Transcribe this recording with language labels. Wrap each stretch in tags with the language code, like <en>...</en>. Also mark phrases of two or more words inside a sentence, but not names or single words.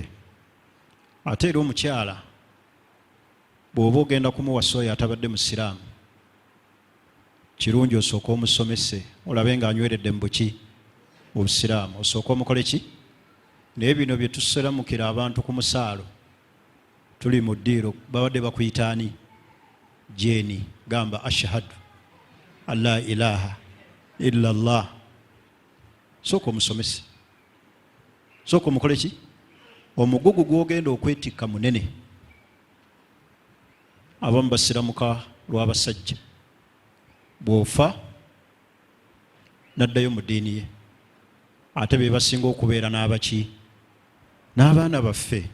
<lg>Ate era omukyala bw'oba ogenda kumuwasa oyo atabadde musiraamu, kirungi osooka omusomese olabe ng'anyweredde mu buki mu busiraamu, osooka omukole ki. Naye bino bye tusiramukira abantu ku musaalo, tuli mu ddiiro babadde bakuyitaani jeeni, gamba</lg> <ar>أشهد أن لا إله إلا الله,</ar> <lg>sooka omusomese, sooka omukole ki. Omugugu gw'ogenda okwetikka munene. Abamu basiramuka lw'abasajja, bw'ofa n'addayo mu ddiini ye, ate be basinga okubeera n'abaki n'abaana baffe.</lg>